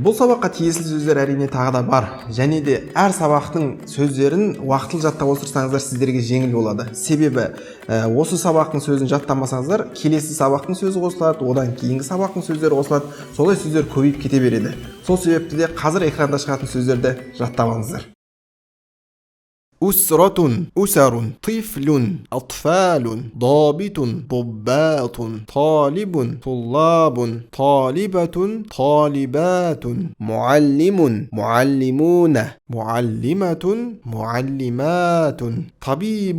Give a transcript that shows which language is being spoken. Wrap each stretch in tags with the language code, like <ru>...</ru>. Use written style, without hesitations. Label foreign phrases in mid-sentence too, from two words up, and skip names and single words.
<kk>Бұл сабаққа тиесілі сөздер әрине тағы да бар. Және де әр сабақтың сөздерін уақытылы жаттап отырсаңыздар сіздерге жеңіл болады. Себебі осы сабақтың сөзін жаттамасаңыздар, келесі сабақтың сөзі қосылады, одан кейінгі сабақтың сөздері қосылады. Солай сөздер көбейіп кете береді. Сол себепті де қазір экранда шығатын сөздерді жаттап алыңыздар.</kk> <ar>أسرة أسر طفل أطفال ضابط ضباط طالب طلاب طالبة طالبات معلم معلمون معلمة معلمات طبيب</ar>